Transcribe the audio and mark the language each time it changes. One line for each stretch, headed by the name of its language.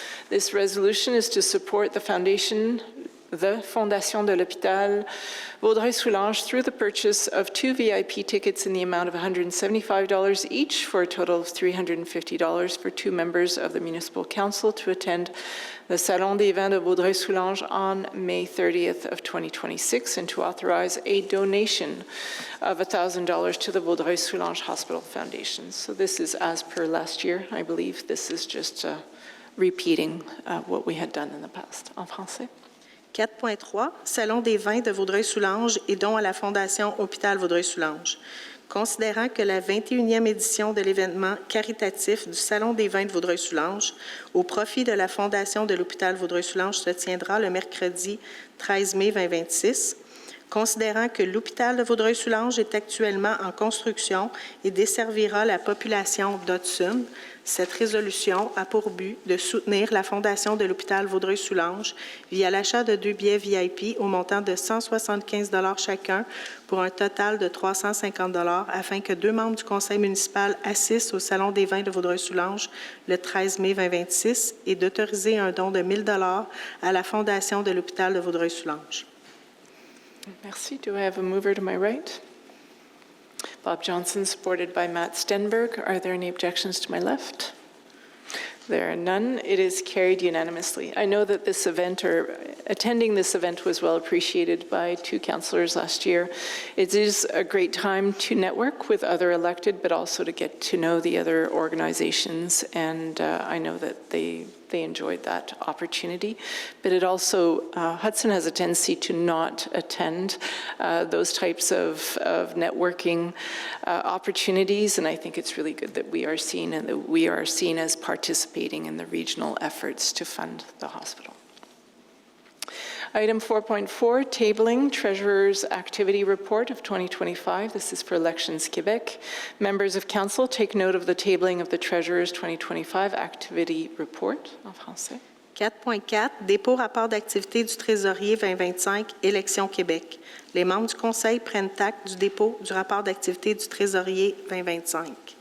English: This resolution is to support the foundation, the Fondation de l'Hôpital Vaudreuil-Soulanges through the purchase of 2 VIP tickets in the amount of $175 each for a total of $350 for 2 members of the Municipal Council to attend the Salon des Vins de Vaudreuil-Soulanges on May 30th of 2026 and to authorize a donation of $1,000 to the Vaudreuil-Soulanges Hospital Foundation. So this is as per last year, I believe. This is just repeating what we had done in the past.
French: En français. 4.3, Salon des vins de Vaudreuil-Soulanges et don à la Fondation Hôpital Vaudreuil-Soulanges. Considérant que la 21e édition de l'événement caritatif du Salon des vins de Vaudreuil-Soulanges au profit de la Fondation de l'Hôpital Vaudreuil-Soulanges se tiendra le mercredi 13 mai 2026, considérant que l'Hôpital de Vaudreuil-Soulanges est actuellement en construction et desservira la population d'Hudson, cette résolution a pour but de soutenir la Fondation de l'Hôpital Vaudreuil-Soulanges via l'achat de 2 billets VIP au montant de 175 $ chacun pour un total de 350 $ afin que 2 membres du conseil municipal assistent au Salon des vins de Vaudreuil-Soulanges le 13 mai 2026 et d'autoriser un don de 1 000 $ à la Fondation de l'Hôpital de Vaudreuil-Soulanges. Merci.
English: Do I have a mover to my right? Bob Johnson, supported by Matt Stenberg. Are there any objections to my left? There are none. It is carried unanimously. I know that this event, or attending this event, was well appreciated by 2 councillors last year. It is a great time to network with other elected, but also to get to know the other organizations, and I know that they enjoyed that opportunity. But it also, Hudson has a tendency to not attend those types of networking opportunities, and I think it's really good that we are seen and that we are seen as participating in the regional efforts to fund the hospital. Item 4.4, tabling Treasurer's Activity Report of 2025. This is for Elections Quebec. Members of Council, take note of the tabling of the Treasurer's 2025 Activity Report.
French: En français. 4.4, dépôt rapport d'activité du Trésorier 2025, Élections Québec. Les membres du Conseil prennent acte du dépôt du rapport d'activité du Trésorier 2025.